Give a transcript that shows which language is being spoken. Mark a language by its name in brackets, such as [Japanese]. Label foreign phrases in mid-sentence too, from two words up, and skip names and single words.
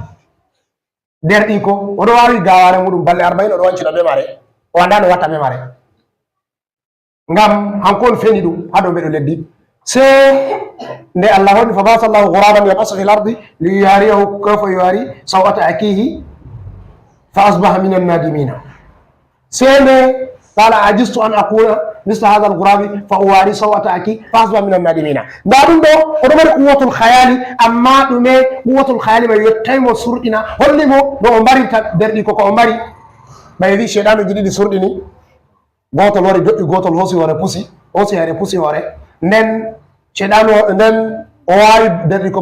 [Fula] derɗiko oɗo waawi gaware muɗum balɗe 40 oɗo wancina ɓe mare o andano watta memare ngam hanko on feni ɗum ha dow mbeɗo leddi se nde allah waɗi [Arabic] فبعث الله غرابا يبحث في الأرض ليريه كيف يواري سوءة أخيه فأصبح من النادمين [Fula] se nde [Arabic] قال أعجزت أن أكون مثل هذا الغراب فأواري سوءة أخي ف أصبح من النادمين [Fula] nda ɗum ɗo oɗo mari [Arabic] قوة الخيال [Fula] amma ɗume [Arabic] قوة الخيال [Fula] mai yettaymo surɗina hollimo no o mbarirta derɗi koko o mbari ɓay wi sheɗanuji ɗiɗi surɗini gotol wari doƴƴi gotol hosi hare pusi hoore nden sheɗanu nden o wawi derɗi ko